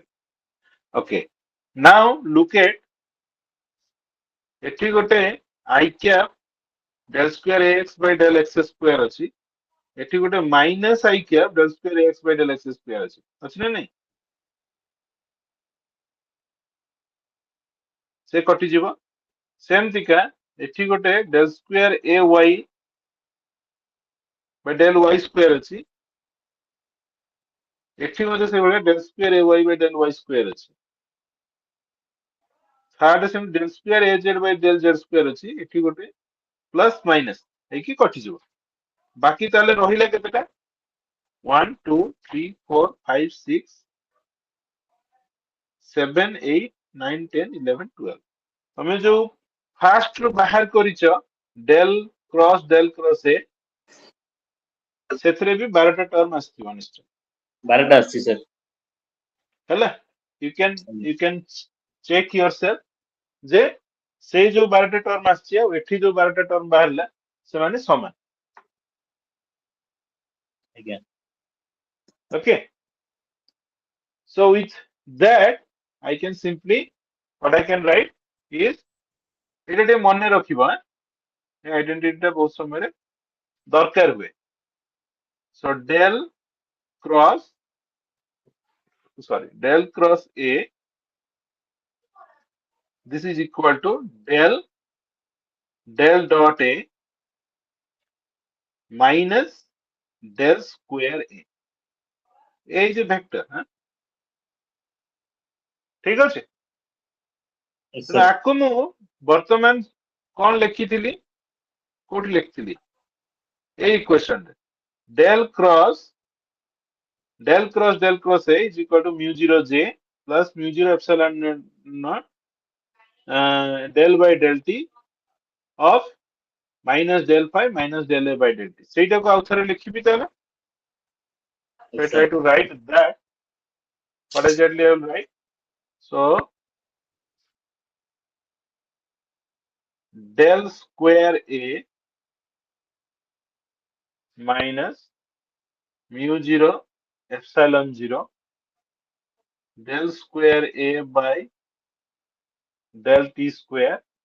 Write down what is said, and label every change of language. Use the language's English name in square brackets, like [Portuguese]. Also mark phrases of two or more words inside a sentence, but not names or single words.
[English] Okay. Now look at [Odia] ଏଠି ଗୋଟେ [English] I cap del square ax by del x square ଅଛି. [Odia] ଏଠି ଗୋଟେ [English] minus I cap del square ax by del x square [Odia] ଅଛି. ଅଛି ନା ନାଇଁ? ସେ କଟିଯିବ। ସେମିତିକା ଏଠି ଗୋଟେ [English] del square ay by del y square ଅଛି। [Odia] ଏଠି ମଧ୍ୟ ସେଇଭଳିଆ [English] del square ay by del y square ଅଛି। ଥାର୍ଡ ସେମିତି del square az by del z square ଅଛି। [Odia] ଏଠି ଗୋଟେ [English] plus minus [Odia] ହେଇକି କଟିଯିବ। ବାକି ତାହେଲେ ରହିଲା କେତେଟା? 1 2 3 4 5 6 7 8 9 10 11 12 ତମେ ଯୋଉ ଫାଷ୍ଟ ରୁ ବାହାର କରିଛ [English] del cross a [Odia] ସେଥିରେ ବି 12ଟା ଟର୍ମ ଆସିଥିବ ନିଶ୍ଚୟ 12ଟା ଆସିଛି ସାର୍। ହେଲା [English] you can check yourself [Odia] ଯେ ସେଇ ଯୋଉ 12ଟା ଟର୍ମ ଆସିଛି ଆଉ ଏଠି ଯୋଉ 12ଟା ଟର୍ମ ବାହାରିଲା ସେମାନେ ସମାନ ଆଜ୍ଞା। [English] okay so with that I can simply what I can write is [Odia] ଏଇଟା ଟିକେ ମନେ ରଖିବ ଏ ଆଇଡେଣ୍ଟିଟି ଟା ବହୁତ ସମୟରେ ଦରକାର ହୁଏ [English] so del cross a this is equal to del dot a minus del square a a is a vector [Odia] ଠିକ ଅଛି [English] Yes, [Odia] ତେଣୁ [English] sir. [Odia] ଆକୁ ମୁଁ ବର୍ତ୍ତମାନ କଣ ଲେଖିଥିଲି କୋଉଠି ଲେଖିଥିଲି ଏଇ ଇକ୍ୱେସନରେ [English] del cross a is equal to mu 0 j plus mu 0 epsilon naught del by del t of minus del phi minus del a by del t [Odia] ସେଇଟାକୁ ଆଉ ଥରେ ଲେଖିବି ତାହେଲେ [English] so I Yes, try sir. to write that what exactly I will write so del square a minus mu 0 epsilon 0 del square a by del t square